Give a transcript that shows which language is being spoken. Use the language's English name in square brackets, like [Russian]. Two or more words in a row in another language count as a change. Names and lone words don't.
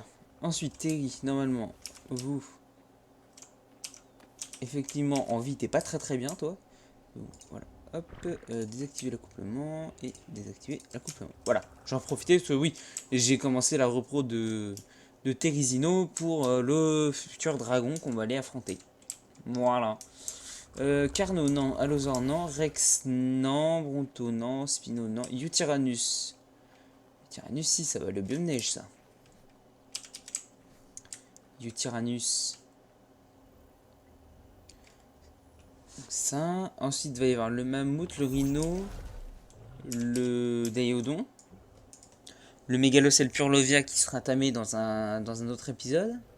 [French] Ensuite, Terry, normalement, vous. Effectivement, en vie, t'es pas très très bien, toi. Donc, voilà. Hop, désactiver l'accouplement et désactiver l'accouplement. Voilà, j'en profitais parce que oui, j'ai commencé la repro de Terizino pour le futur dragon qu'on va aller affronter. Voilà. Carno, non. Allosaur, non. Rex, non. Bronto, non. Spino, non. Utyrannus. Utyrannus, si, ça va le biome neige, ça. Utyrannus. Ça. Ensuite, il va y avoir le mammouth, le rhino, le daïodon. Le mégalocèle purlovia qui sera tamé dans un autre épisode.